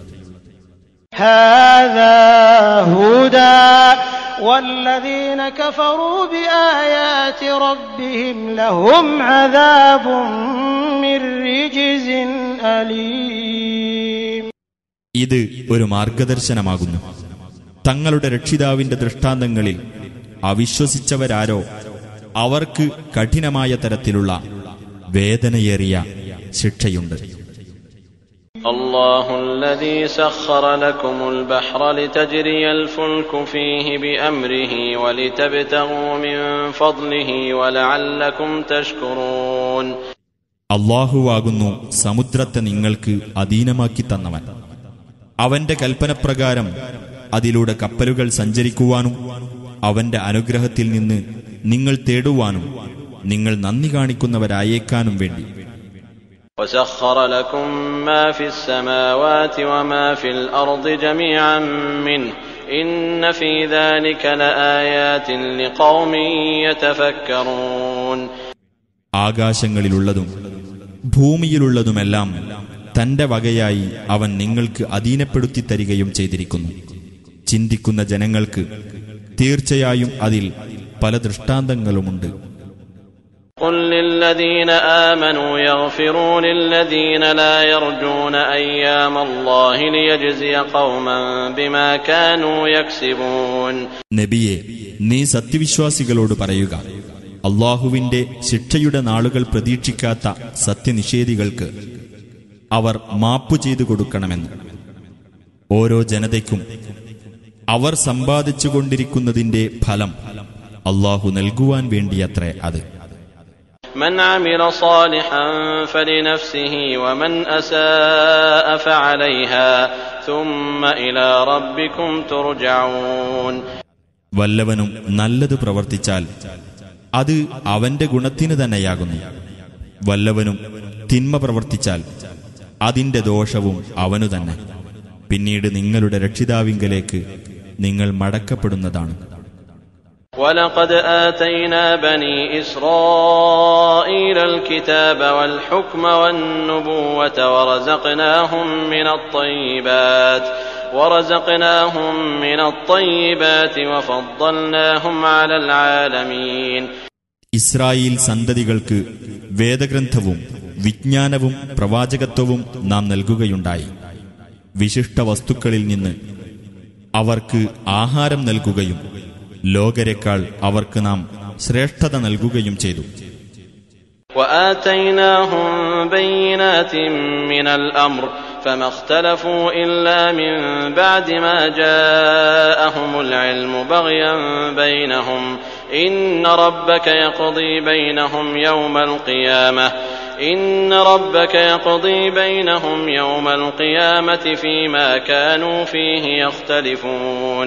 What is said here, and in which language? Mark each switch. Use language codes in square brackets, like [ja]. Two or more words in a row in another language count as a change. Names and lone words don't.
[ar] هذا هدى والذين كفروا بآيات ربهم لهم عذاب من رجز أليم. [ml] ഇത് ഒരു മാർഗദർശനമാകുന്നു. തങ്ങളുടെ രക്ഷിതാവിന്റെ ദൃഷ്ടാന്തങ്ങളിൽ അവിശ്വസിച്ചവരാരോ അവർക്ക് കഠിനമായ തരത്തിലുള്ള വേദനയേറിയ ശിക്ഷയുണ്ട്. [ar] الله الذي سخر لكم البحر لتجري الفلك فيه بأمره ولتبتغوا من فضله ولعلكم تشكرون. [ml] അല്ലാഹുവാകുന്നു സമുദ്രത്തെ നിങ്ങൾക്ക് അധീനമാക്കി തന്നവൻ. അവന്റെ കൽപ്പനപ്രകാരം അതിലൂടെ കപ്പലുകൾ സഞ്ചരിക്കുവാനും അവന്റെ അനുഗ്രഹത്തിൽ നിന്ന് നിങ്ങൾ തേടുവാനും നിങ്ങൾ നന്ദി കാണിക്കുന്നവരായേക്കാനും വേണ്ടി. [ar] وسخر لكم ما في السماوات وما في الأرض جميعا منه إن في ذلك لآيات لقوم يتفكرون. [ml] ആകാശങ്ങളിലുള്ളതും ഭൂമിയിലുള്ളതുമെല്ലാം തന്റെ വകയായി അവൻ നിങ്ങൾക്ക് അധീനപ്പെടുത്തി തരികയും ചെയ്തിരിക്കുന്നു. ചിന്തിക്കുന്ന ജനങ്ങൾക്ക് തീർച്ചയായും അതിൽ പല ദൃഷ്ടാന്തങ്ങളുമുണ്ട്. [ar] قل للذين آمنوا يغفروا للذين لا يرجون أيام الله ليجزي قوما بما كانوا يكسبون. [ml] നബിയെ, നീ സത്യവിശ്വാസികളോട് പറയുക, അല്ലാഹുവിന്റെ ശിക്ഷയുടെ നാളുകൾ പ്രതീക്ഷിക്കാത്ത സത്യനിഷേധികൾക്ക് അവർ മാപ്പു ചെയ്തു കൊടുക്കണമെന്ന്. ഓരോ ജനതയ്ക്കും അവർ സമ്പാദിച്ചുകൊണ്ടിരിക്കുന്നതിന്റെ ഫലം അല്ലാഹു നൽകുവാൻ വേണ്ടിയത്രേ അത്. [ar] من عمل صالحا فلنفسه ومن أساء فعليها ثم إلى ربكم ترجعون. [ml] വല്ലവനും നല്ലത് പ്രവർത്തിച്ചാൽ അത് അവന്റെ ഗുണത്തിന് തന്നെയാകുന്നു. വല്ലവനും തിന്മ പ്രവർത്തിച്ചാൽ അതിന്റെ ദോഷവും അവനു തന്നെ. പിന്നീട് നിങ്ങളുടെ രക്ഷിതാവിങ്കലേക്ക് നിങ്ങൾ മടക്കപ്പെടുന്നതാണ്. [ar] وَلَقَدْ آتَيْنَا بَنِي إِسْرَائِيلَ الْكِتَابَ وَالْحُكْمَ وَالنُّبُوَّةَ وَرَزَقْنَاهُمْ مِنَ الطَّيِّبَاتِ وَفَضَّلْنَاهُمْ عَلَى الْعَالَمِينَ. [ml] ഇസ്രായേൽ സന്തതികൾക്ക് വേദഗ്രന്ഥവും വിജ്ഞാനവും പ്രവാചകത്വവും നാം നൽകുകയുണ്ടായി. വിശിഷ്ട വസ്തുക്കളിൽ നിന്ന് അവർക്ക് ആഹാരം നൽകുകയും ലോകരെക്കാൾ അവർക്ക് നാം ശ്രേഷ്ഠത നൽകുകയും ചെയ്തു. [ar] وآتيناهم بينات من الأمر فما اختلفوا إلا من بعد ما جاءهم العلم بغيا بينهم إن ربك يقضي بينهم يوم القيامة فيما كانوا فيه يختلفون.